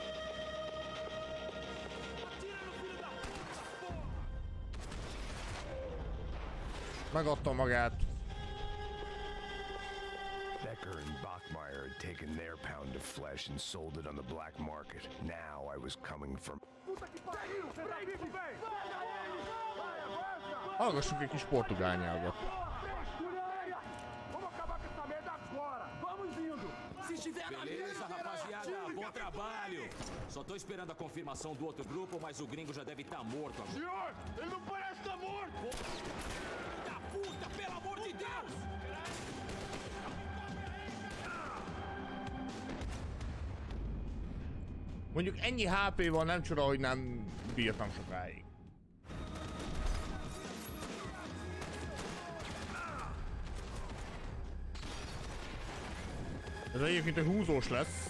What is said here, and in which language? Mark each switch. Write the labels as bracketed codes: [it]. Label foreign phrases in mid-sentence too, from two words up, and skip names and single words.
[hu] Megadta magát. [en] Becker and Bachmeyer had taken their pound of flesh and sold it on the black market. Now I was coming from... [hu] Hallgassuk egy kis portugál nyelvet. [pt] Beleza, rapaziada, bom trabalho. Só tô esperando a confirmação do outro grupo, mas o gringo já deve estar morto agora. Senhor, ele não parece estar morto! Da puta, pelo amor de Deus! [hu] Mondjuk ennyi HP-val nem csoda, hogy nem bírtam sokáig. Ez egyébként egy húzós lesz.